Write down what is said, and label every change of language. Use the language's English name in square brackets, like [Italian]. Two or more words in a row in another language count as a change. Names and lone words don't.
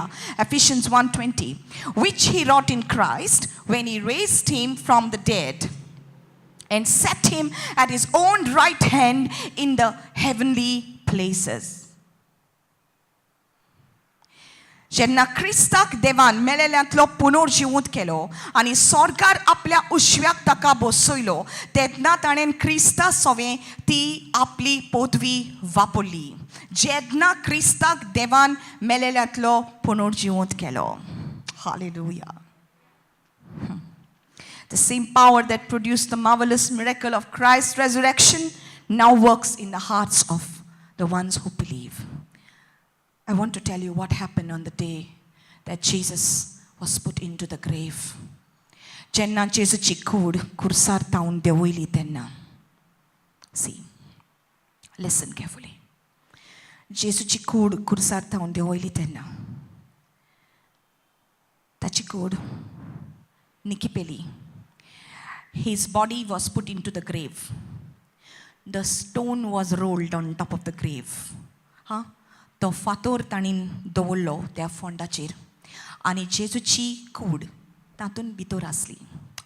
[English] Ephesians 1:20, which he wrought in Christ when he raised him from the dead and set him at his own right hand in the heavenly places. [Konkani] जेन्ना क्रिस्ताक देवान मेलेल्यांतलो पुनर्जिवंत केलो आनी स्वर्गार आपल्या उजव्याक ताका बसयलो तेन्ना ताणें क्रिस्ता सोवें ती आपली पदवी वापरली. जेन्ना क्रिस्ताक देवान मेलेल्यांतलो पुनर्जिवंत केलो. [English] Hallelujah. The same power that produced the marvelous miracle of Christ's resurrection now works in the hearts of the ones who believe. I want to tell you what happened on the day that Jesus was put into the grave. [Konkani] जेन्ना जेजूची कूड कुर्सार तावन देंवयली तेन्ना. [English] See, listen carefully. [Konkani] जेजूची कूड कुर्सार तावन देंवयली तेन्ना ताची कूड निकिपेली. [English] His body was put into the grave. The stone was rolled on top of the grave. [Konkani] तो फातोर ताणीन दवरलो त्या फोंडाचेर आनी जेजूची कूड तातूंत भितर आसली.